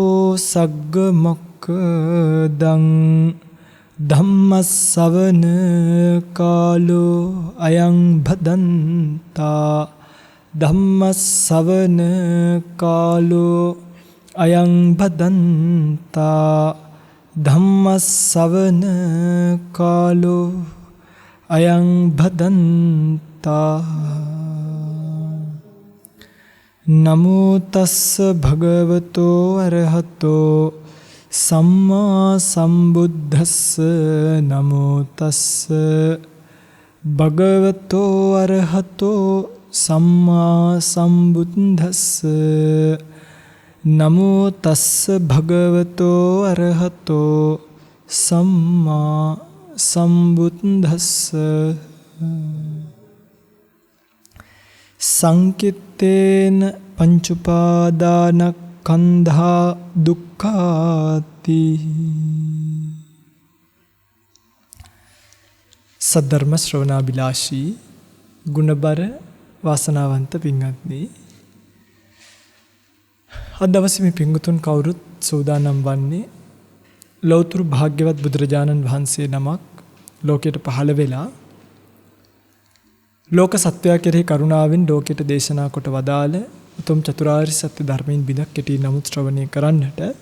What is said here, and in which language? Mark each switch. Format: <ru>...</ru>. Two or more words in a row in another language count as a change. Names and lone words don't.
<pi>सग्गमोक्खदं धम्मश्रवण कालो अयं भदन्ता धम्मश्रवण कालो अयं भदन्ता धम्मश्रवण कालो अयं भदन्ता नमो तस्स भगवतो अरहतो सम्मा सम्बुद्धस्स नमो तस्स भगवतो अरहतो सम्मा सम्बुद्धस्स नमो तस्स भगवतो अरहतो सम्मा सम्बुद्धस्स संकित्तेन पंचुपादानस्कन्धा दुःखाति</pi> <si>සද්ධර්ම ශ්‍රවණාභිලාෂී ගුණබර වාසනාවන්ත පින්වත්නි අද දවසේ මේ පිංගුතුන් කවුරුත් සූදානම් වන්නේ ලෞතුරු භාග්‍යවත් බුදුරජාණන් වහන්සේ නමක් ලෝකයට පහළ වෙලා ලෝක සත්‍යය කෙරෙහි කරුණාවෙන් ලෝකයට දේශනා කොට වදාළ උතුම් චතුරාර්ය සත්‍ය ධර්මයෙන් බිදක් කෙටි නමුත් ශ්‍රවණය කරන්නට</si>